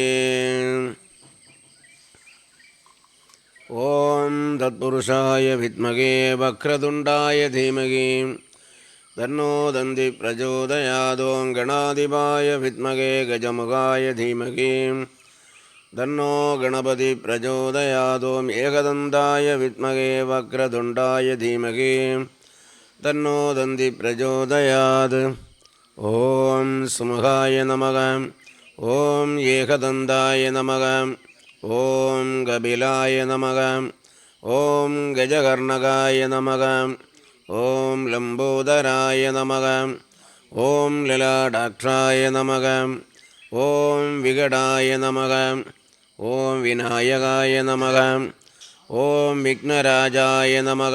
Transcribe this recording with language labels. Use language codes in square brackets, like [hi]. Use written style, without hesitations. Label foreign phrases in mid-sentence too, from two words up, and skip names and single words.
[sa] ॐ तत्पुरुषाय विद्महे वक्रतुण्डाय धीमहि तन्नो दन्ती प्रचोदयादोम् गणाधिपाय विद्महे गजमुखाय धीमहि तन्नो गणपति प्रचोदयादोम् एकदन्ताय विद्महे वक्रतुण्डाय धीमहि तन्नो दन्ती प्रचोदयात्. ॐ सुमुखाय नमः। ॐ एकदन्ताय नमः. ॐ कपिलाय नमः. ॐ गजकर्णकाय नमः। ॐ लम्बोदराय नमः। ॐ ललाटाक्षाय नमः। ॐ विकटाय नमः। ॐ विनायकाय नमः। ॐ विघ्नराजाय नमः।